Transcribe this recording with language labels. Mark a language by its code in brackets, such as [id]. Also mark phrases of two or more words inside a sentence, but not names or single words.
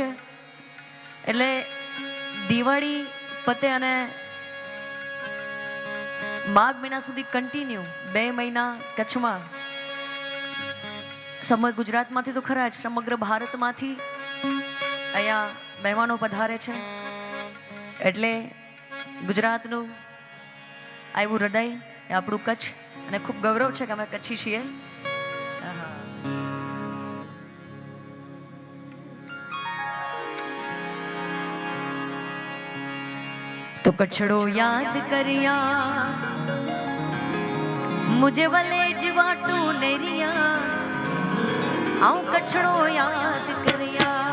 [gu] એટલે દિવાળી પતે અને માઘ મહિના સુધી કન્ટિન્યુ 2 મહિના કચ્છમાં, સમગ્ર ગુજરાતમાંથી તો ખરા જ, સમગ્ર ભારતમાંથી અહીંયા મહેમાનો પધારે છે. એટલે ગુજરાતનું આવ્યું હૃદય એ આપણું કચ્છ, અને ખૂબ ગૌરવ છે કે અમે કચ્છી છીએ. [kfr] तो कछड़ो याद करिया मुझे वले जवाटू नेरिया, आऊं कछड़ो याद करिया,